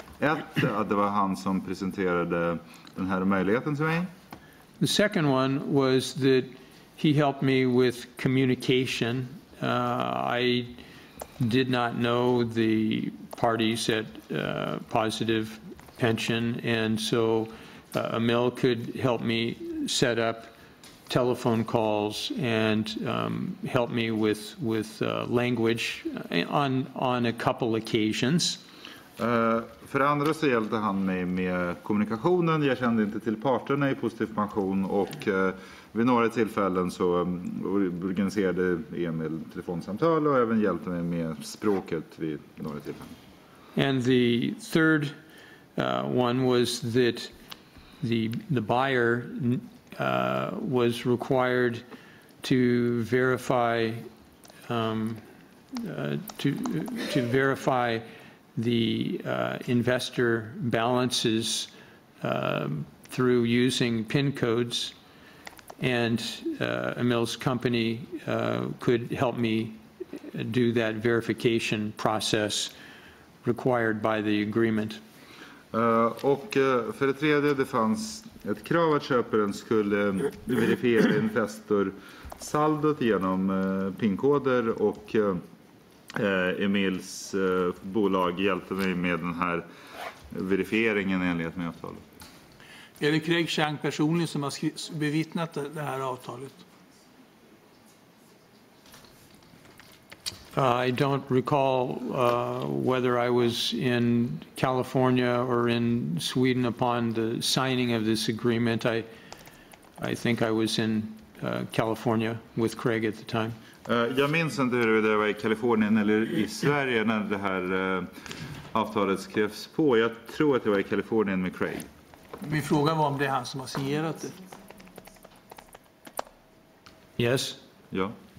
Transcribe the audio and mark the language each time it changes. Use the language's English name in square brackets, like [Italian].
[Swedish] Att det var han som presenterade den här möjligheten till mig. [English] The second one was that he helped me with communication. I did not know the parties at Positive Pension, and so Emil could help me set up telephone calls and help me with language on a couple occasions. [Swedish] För det andra så hjälpte han mig med kommunikationen. Jag kände inte till parterna i positiv pension, och vid några tillfällen så organiserade Emil telefonsamtal och även hjälpte mig med språket vid några tillfällen. [English] And the third one was that the buyer was required to verify to verify the investor balances through using PIN codes, and Emil's company could help me do that verification process required by the agreement. [Swedish] Och för det tredje, det fanns ett krav att köparen skulle verifiera Investor-saldot genom PIN-koder, och Emils bolag hjälpte mig med den här verifieringen enligt med avtalet. Är det Craig Chang personligen som har bevittnat det här avtalet? [English] I don't recall whether I was in California or in Sweden upon the signing of this agreement. I think I was in California with Craig at the time. [Swedish] Jag minns inte hur det var i Kalifornien eller i Sverige när det här avtalet skrevs på. Jag tror att det var i Kalifornien med Craig. Min fråga var om det är han som har signerat det. [English] Yes. [Swedish] Ja.